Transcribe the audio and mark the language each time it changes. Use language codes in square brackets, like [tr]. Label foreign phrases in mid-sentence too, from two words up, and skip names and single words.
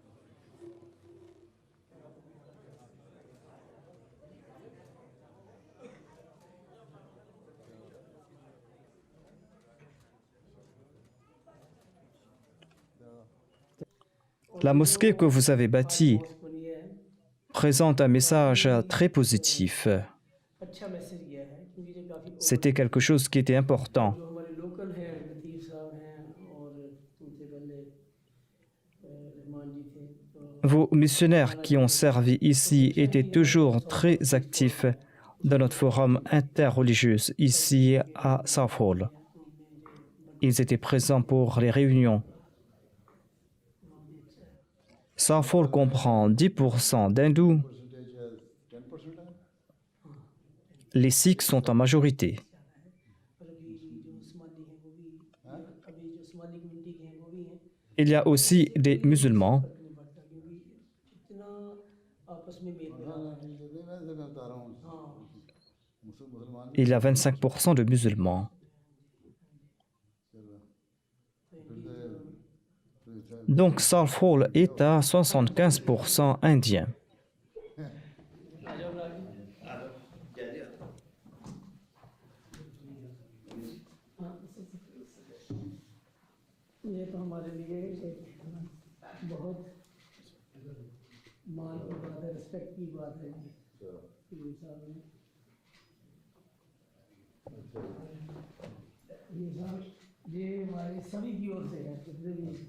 [fr] La mosquée que vous avez bâtie présente un message très positif. [hi] अच्छा मैसेज गया है क्योंकि जो काफ़ी [fr] C'était quelque chose qui était important. [hi] जो हमारे लोकल हैं लतीफ़ साहब हैं और उनसे पहले रहमान जी थे तो [fr] Vos missionnaires qui ont servi ici étaient toujours très actifs dans notre forum interreligieux ici à South Hall. Ils étaient présents pour les réunions. South Hall comprend 10% d'hindous. Les Sikhs sont en majorité. [hi] और अभी जो उस्मानी हैं वो भी अभी जो उस्मानी कम्युनिटी के हैं वो भी हैं [fr] Il y a aussi des musulmans. [hi] अपने बढ़ता क्योंकि इतना आपस में मेल मिलाप है। मैं बता रहा हूँ हाँ मुसलमान [fr] Il y a 25% de musulmans. Donc South Hall est à 75% indien. [hi] ये तो हमारे लिए एक बहुत मान की बात है, रिस्पेक्ट की बात है ये साहब ने ये साहब ये हमारे सभी की ओर से है जितने भी